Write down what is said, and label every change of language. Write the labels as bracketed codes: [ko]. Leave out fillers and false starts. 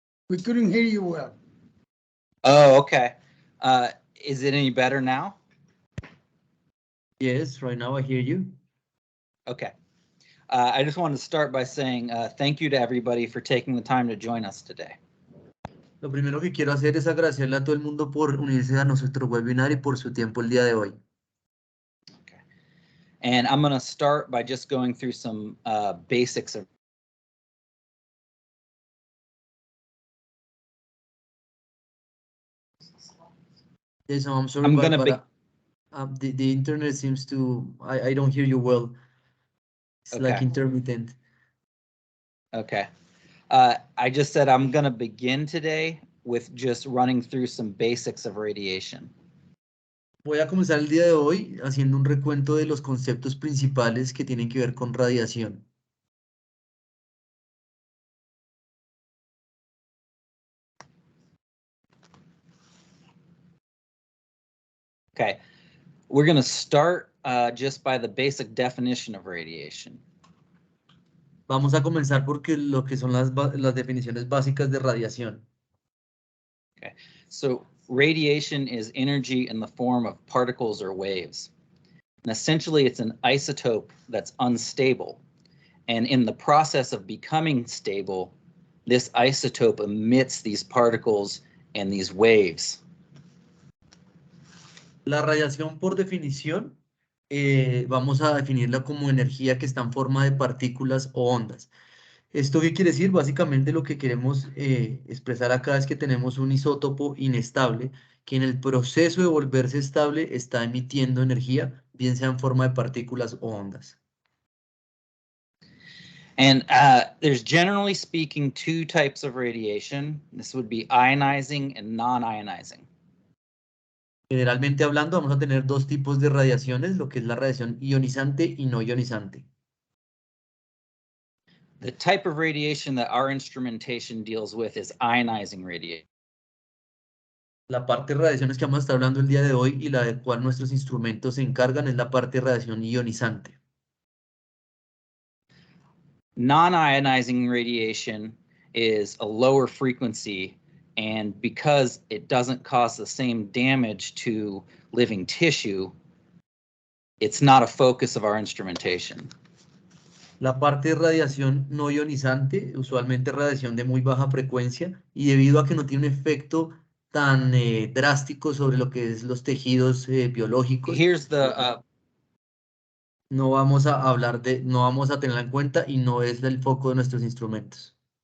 [en] We couldn't hear you well. Oh, okay. Is it any better now? Yes, right now I hear you. Okay. I just wanted to start by saying thank you to everybody for taking the time to join us today. [es] Lo primero que quiero hacer es agradecerle a todo el mundo por unirse a nuestro webinar y por su tiempo el día de hoy. [en] Okay. And I'm going to start by just going through some basics of Yes, I'm sorry, the internet seems to, I don't hear you well. It's okay. like intermittent. Okay. I just said I'm going to begin today with just running through some basics of radiation. Voy a comenzar el día de hoy haciendo un recuento de los conceptos principales que tienen que ver con radiación. Okay, we're going to start just by the basic definition of radiation. Vamos a comenzar porque lo que son las definiciones básicas de radiación. Okay, so radiation is energy in the form of particles or waves. And essentially, it's an isotope that's unstable. And in the process of becoming stable, this isotope emits these particles and these waves. [es] La radiación, por definición, vamos a definirla como energía que está en forma de partículas o ondas. ¿Esto qué quiere decir? Básicamente lo que queremos expresar acá es que tenemos un isótopo inestable que en el proceso de volverse estable está emitiendo energía, bien sea en forma de partículas o ondas. [en] And there's generally speaking two types of radiation. This would be ionizing and non-ionizing. [es] Generalmente hablando, vamos a tener dos tipos de radiaciones, lo que es la radiación ionizante y no ionizante. [en] The type of radiation that our instrumentation deals with is ionizing radiation. [es] La parte de radiaciones que vamos a estar hablando el día de hoy y la de cual nuestros instrumentos se encargan es la parte de radiación ionizante. [en] Non-ionizing radiation is a lower frequency, and because it doesn't cause the same damage to living tissue, it's not a focus of our instrumentation. [es] La parte de radiación no ionizante, usualmente radiación de muy baja frecuencia, y debido a que no tiene un efecto tan drástico sobre lo que es los tejidos biológicos, [en] Here's the [es] no vamos a hablar de, no vamos a tenerla en cuenta y no es el foco de nuestros instrumentos.